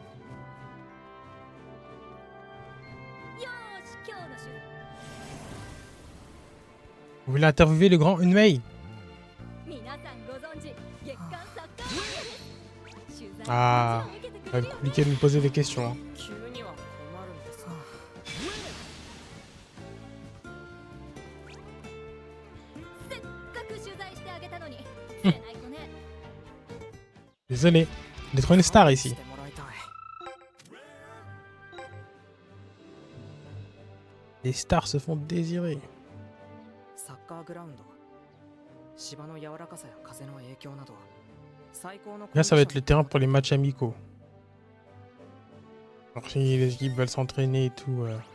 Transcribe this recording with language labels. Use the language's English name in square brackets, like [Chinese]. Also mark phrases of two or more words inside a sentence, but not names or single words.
[Japanese] よーし今日の出 [French] Vous voulez interviewer le grand Unmei? [Japanese] 皆さんご存知月刊サッカーマニアです取材 [French] Ah, [Japanese] もちろん受けてく [French] ça va [Japanese] れる [French] être [Japanese] よ [French] compliqué de me poser des questions. Hein. [Japanese] 急には困るんですが。せっかく取材してあげたのに釣れない子ね [French] Désolé, d'être une star ici. [Japanese] してもらいたい。 [French] Les stars se font désirer. [Japanese] サッカーグラウンド。芝の柔らかさや風の影響など。最高の [French] Là, ça va être le terrain pour les matchs amicaux. Alors, si les équipes veulent s'entraîner et tout.